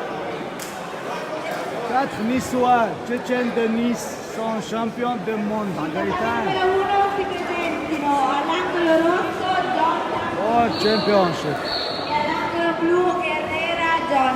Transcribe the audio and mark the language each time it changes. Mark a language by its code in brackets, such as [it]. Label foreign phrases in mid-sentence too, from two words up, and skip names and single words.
[fr] 4 Niçois, Tchétchènes de Nice, sont champions du monde. Gaëtan. [it] Numero 1 si presentino all'angolo rosso John [en] Oh, championship. [it] e all'angolo blu Herrera John.